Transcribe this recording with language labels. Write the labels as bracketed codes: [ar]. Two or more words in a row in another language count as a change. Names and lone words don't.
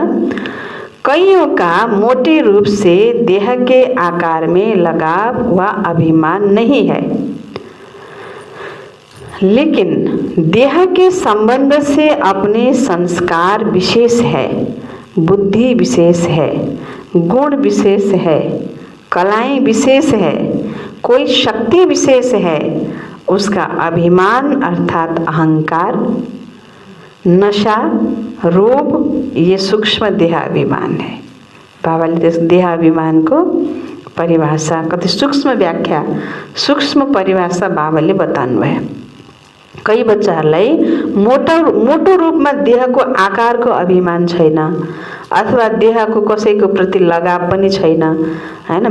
[hi] कईयों का मोटे रूप से देह के आकार में लगाव व अभिमान नहीं है, लेकिन देह के संबंध से अपने संस्कार विशेष है, बुद्धि विशेष है, गुण विशेष है, कलाएं विशेष है, कोई शक्ति विशेष है। उसका अभिमान अर्थात अहंकार, नशा, रूप, ये सूक्ष्म देहाभिमान है। [ne] बाबाले देहाभिमान को परिभाषा कति सूक्ष्म व्याख्या, सूक्ष्म परिभाषा बाबाले बताउनु भयो। कई बच्चाहरूलाई मोटो रूपमा देहको आकारको अभिमान छैन, अथवा देहको कसैको प्रति लगाव पनि छैन हैन।